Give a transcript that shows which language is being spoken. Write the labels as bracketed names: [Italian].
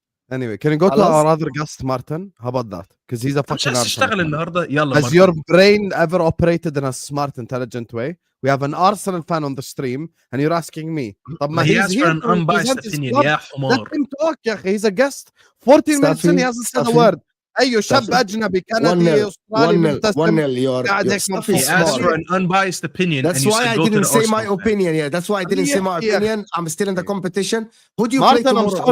[English] Anyway, can you go to our other guest, Martin? How about that? Because he's a fucking Arsenal. Has your brain ever operated in a smart, intelligent way? We have an Arsenal fan on the stream, and you're asking me. He asked for an unbiased opinion. Yeah, let him talk, [Arabic] يا أخي. [English] He's a guest. 14 minutes in, he hasn't said a word. [Arabic] أيوه شاب أجنبي كندي أسترالي ملتزم. [English] He asked for an unbiased opinion. That's why I didn't say my opinion. Yeah, that's why I didn't say my opinion. I'm still in the competition. Who do you play tomorrow?